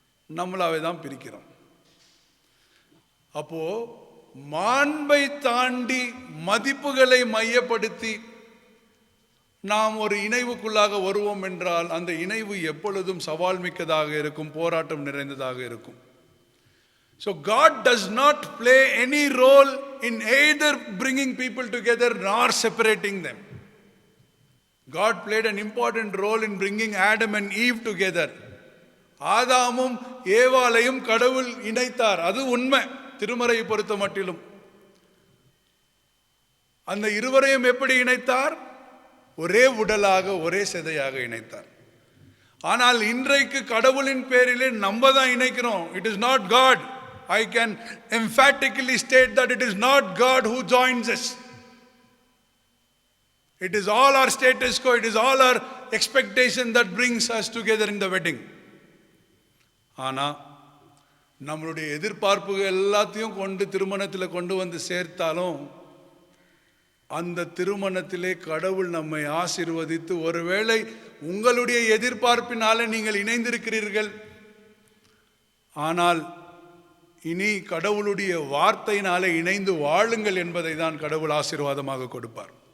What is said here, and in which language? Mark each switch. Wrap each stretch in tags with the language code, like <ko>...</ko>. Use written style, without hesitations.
<ta>நம்மளாவே தான் பிரிக்கிறோம். அப்போ மாண்பை தாண்டி மதிப்புகளை மையப்படுத்தி நாம் ஒரு இணைவுக்குள்ளாக வருவோம் என்றால் அந்த இணைவு எப்பொழுதும் சவால் மிக்கதாக இருக்கும், போராட்டம் நிறைந்ததாக இருக்கும்.</ta> <en>So God does not play any role in either bringing people together nor separating them. God played an important role in bringing Adam and Eve together.</en> <ta>ஆதாமும் ஏவாளையும் கடவுள் இணைத்தார், அது உண்மை. திருமறையை பொறுத்த மட்டிலும் அந்த இருவரையும் எப்படி இணைத்தார்? ஒரே உடலாக, ஒரே சிதையாக இணைத்தார். ஆனால் இன்றைக்கு கடவுளின் பேரிலே நம்ம தான் இணைக்கிறோம்.</ta> <en>It is not God. I can emphatically state that it is not God who joins us. It is all our status quo, it is all our expectation that brings us together in the wedding.</en> <ta>ஆனா நம்மளுடைய எதிர்பார்ப்புகள் எல்லாத்தையும் கொண்டு திருமணத்தில் கொண்டு வந்து சேர்த்தாலும் அந்த திருமணத்திலே கடவுள் நம்மை ஆசீர்வதித்து, ஒருவேளை உங்களுடைய எதிர்பார்ப்பினாலே நீங்கள் இணைந்திருக்கிறீர்கள், ஆனால் இனி கடவுளுடைய வார்த்தையினாலே இணைந்து வாழுங்கள் என்பதை தான் கடவுள் ஆசீர்வாதமாக கொடுப்பார்.</ta>